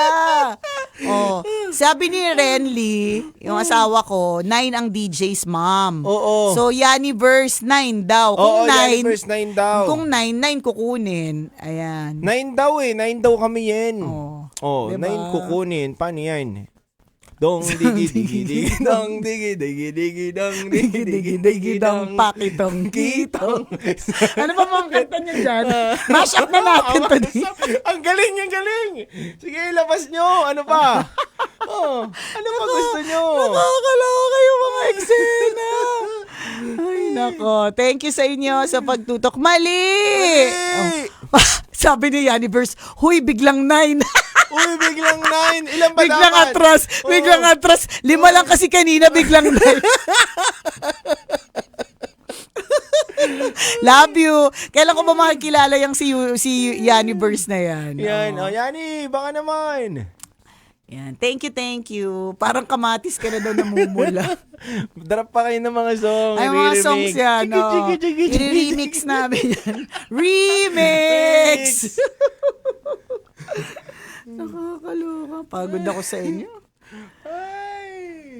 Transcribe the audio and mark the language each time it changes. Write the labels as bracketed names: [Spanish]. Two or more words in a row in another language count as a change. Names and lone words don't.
[Filipino] Oh, sabi ni Renly, yung asawa ko, 9 ang [English] DJ's mom. [Filipino] Oo. So, Yani verse 9 daw. Oo, Kung yan 9, verse 9 daw. kung 9 kukunin. Ayan. 9 daw eh. 9 daw kami yan. Oh. Oh, Diba? 9 kukunin. Paano yan? Dong digi digi digi dong digi digi digi dong digi digi digi dong pakitong kitong. Ano pa mga kanta niya dyan? [English] Mash up [Filipino] na natin to. Ang galing, ang galing. Sige, labas nyo. Ano pa? Oh, ano pa gusto nyo? Nakakalawa kayo mga eksena. Ay, nako. [English] Thank you [Filipino] sa inyo sa pagtutok. Mali! Oh. Sabi ni Universe, huy, biglang 9. Uy, biglang 9. Ilan ba Biglang dapat? atras. Biglang atras. 5 lang kasi kanina, biglang 9. [English] Love you. [Filipino] Kailan ko ba makikilala yung si Universe na yan? Yan. Oh. Oh, Yani, baka naman. Yan. [English] Thank you. [Filipino] Parang kamatis ka na daw namumula. Drop pa kayo ng mga song. Ay, mga i-remix. songs yan. Oh. I-remix namin yan. Remix! Nakakaloka. Pagod ako sa inyo. Ay.